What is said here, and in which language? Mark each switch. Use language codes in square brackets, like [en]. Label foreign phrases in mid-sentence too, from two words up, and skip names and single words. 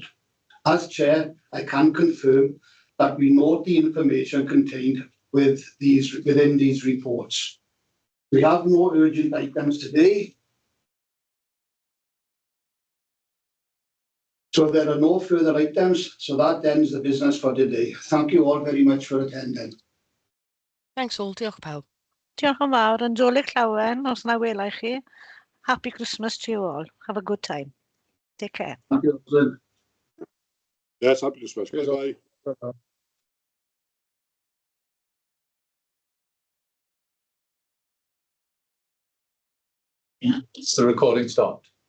[en] As Chair, I can confirm that we note the information contained within these reports. We have no urgent items today. So there are no further items, so that ends the business for today. Thank you all very much for attending. Thanks all. [cy] Diolch pawb. Diolch yn fawr. Yn Dolig Llawen, os na welai chi. [en] Happy Christmas to you all. Have a good time. Take care. Thank you, Roslyn. Yes, happy Christmas. Bye. Yeah, it's the recording stopped.